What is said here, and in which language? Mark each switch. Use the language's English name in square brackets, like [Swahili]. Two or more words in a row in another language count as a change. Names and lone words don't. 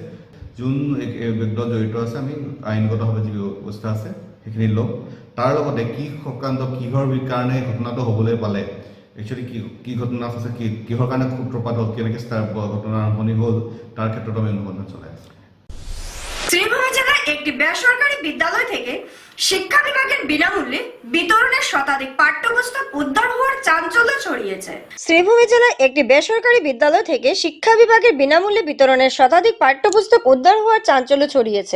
[Assamese] যোন ব্যক্তি জড়িত আছে আমি আইনগতভাৱে যি ব্যৱস্থা আছে সেইখিনি ল'ম। তাৰ লগতে কি সংক্ৰান্ত কিহৰ কাৰণে ঘটনাটো হ'বলৈ পালে, একচুৱেলি কি ঘটনা আছে, কিহৰ কাৰণে সূত্ৰপাত হ'ল, কেনেকৈ ঘটনাৰ আৰম্ভণি হ'ল, তাৰ ক্ষেত্ৰত আমি অনুসন্ধান চলাই আছোঁ। [Bangla] শ্রীভূমি জেলার একটি বেসরকারি বিদ্যালয় থেকে শিক্ষা বিভাগের বিনামূল্যে বিতরণের শতাধিক পাঠ্যপুস্তক উদ্ধার হওয়ার চাঞ্চল্য ছড়িয়েছে। শ্রীভূমি জেলার একটি বেসরকারি বিদ্যালয় থেকে শিক্ষা বিভাগের বিনামূল্যে বিতরণের শতাধিক পাঠ্যপুস্তক উদ্ধার হওয়ার চাঞ্চল্য ছড়িয়েছে।